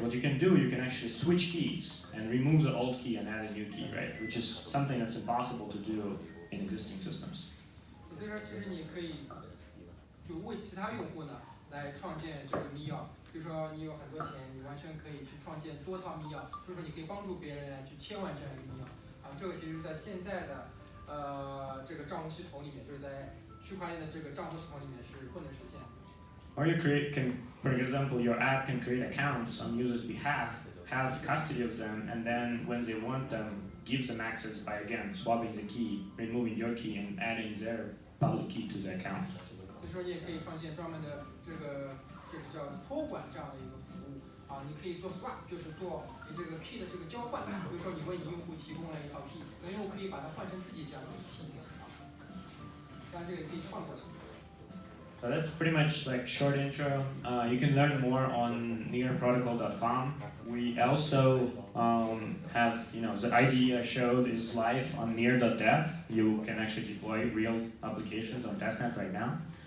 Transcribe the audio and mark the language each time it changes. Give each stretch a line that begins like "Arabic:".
English: What you can do, you can actually switch keys and remove the old key and add a new key, right? Which is something that's impossible to do in existing systems.
Chinese: 所以说，其实你可以就为其他用户呢来创建这个密钥，比如说你有很多钱，你完全可以去创建多套密钥，就是说你可以帮助别人来去切换这样一个密钥。这个其实在现在的这个账户系统里面，就是在区块链的这个账户系统里面是不能实现的。
English: Or you for example, your app can create accounts on users' behalf, have custody of them, and then when they want them, give them access by again swapping the key, removing your key, and adding their public key to the account.
Chinese: 所以说，你也可以创建专门的这个叫托管这样的一个服务你可以做 swap， 就是做你这个 key 的这个交换。比如说，你为你用户提供了一套 key， 那用户可以把它换成自己这样的一个 key 当然，这个也可以换过去。
English: So that's pretty much like short intro. You can learn more on nearprotocol.com. We also have, the IDE I showed is live on near.dev. You can actually deploy real applications on testnet right now.